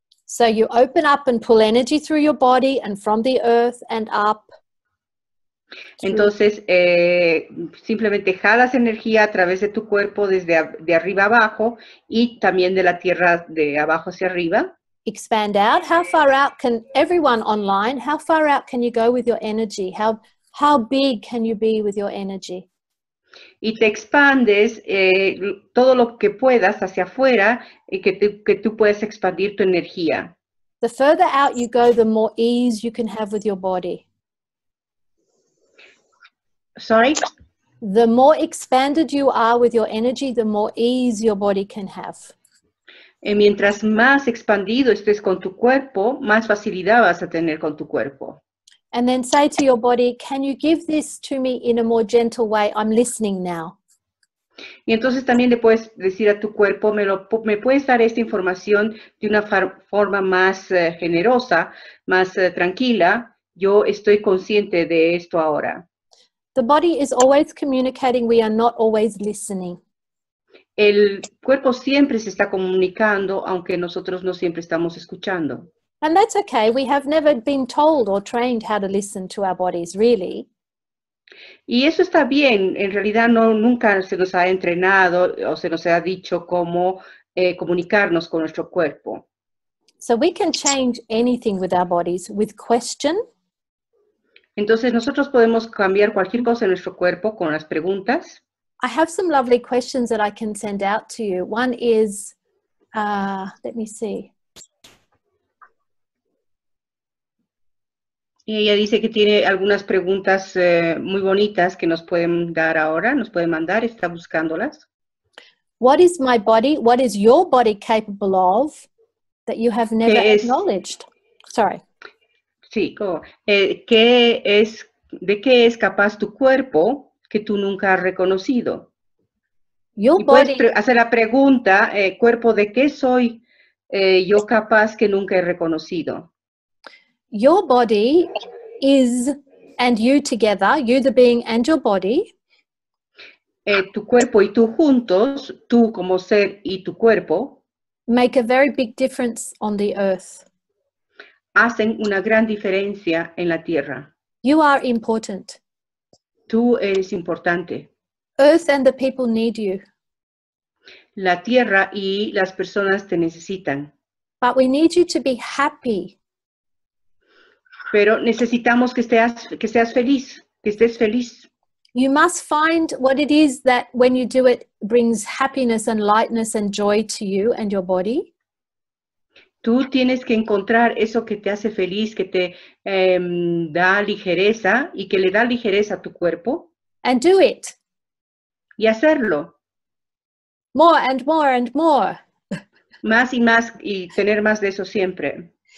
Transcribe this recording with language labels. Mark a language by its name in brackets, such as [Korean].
[English] So you open up and pull energy through your body and from the earth and up. [Spanish] Entonces, simplemente jalas energía a través de tu cuerpo desde de arriba abajo y también de la tierra de abajo hacia arriba. [English] Expand out. How far out can everyone online? How far out can you go with your energy? How big can you be with your energy? [Spanish] Y te expandes todo lo que puedas hacia afuera y que tú puedas expandir tu energía. [English] The further out you go, the more ease you can have with your body. Sorry? The more expanded you are with your energy, the more ease your body can have. [Spanish] Mientras más expandido estés con tu cuerpo, más facilidad vas a tener con tu cuerpo. [English] And then say to your body, can you give this to me in a more gentle way? I'm listening now. [Spanish] Y entonces también le puedes decir a tu cuerpo, me puedes dar esta información de una forma más generosa, más tranquila. Yo estoy consciente de esto ahora. [English] The body is always communicating. We are not always listening. [Spanish] El cuerpo siempre se está comunicando, aunque nosotros no siempre estamos escuchando. [English] And that's okay. We have never been told or trained how to listen to our bodies, really. [Spanish] Y eso está bien. En realidad nunca se nos ha entrenado o se nos ha dicho cómo comunicarnos con nuestro cuerpo. [English] So we can change anything with our bodies with question. [Spanish] Entonces nosotros podemos cambiar cualquier cosa en nuestro cuerpo con las preguntas. [English] I have some lovely questions that I can send out to you. One is, let me see. [Spanish] Y ella dice que tiene algunas preguntas muy bonitas que nos pueden dar ahora, nos pueden mandar, está buscándolas. [English] What is my body? What is your body capable of that you have never acknowledged? Sorry. [Spanish] Sí, ¿de qué es capaz tu cuerpo que tú nunca has reconocido? [English] Your [Spanish] y puedes [English] body, [Spanish] hacer la pregunta, cuerpo, ¿de qué soy yo capaz que nunca he reconocido? [English] your body is, and you together, you the being and your body, [Spanish] Tu cuerpo y tú juntos, tú como ser y tu cuerpo, [English] make a very big difference on the earth. [Spanish] hacen una gran diferencia en la tierra. [English] You are important. [Spanish] Tú eres importante. [English] Earth and the people need you. [Spanish] La tierra y las personas te necesitan. [English] But we need you to be happy. [Spanish] Pero necesitamos que seas feliz, que estés feliz. [English] You must find what it is that when you do it brings happiness and lightness and joy to you and your body. [Spanish] Tú tienes que encontrar eso que te hace feliz, que te da ligereza y que le da ligereza a tu cuerpo. [English] And do it. [Spanish] Y hacerlo. [English] More and more and more. [Spanish] Más y más y tener más de eso siempre.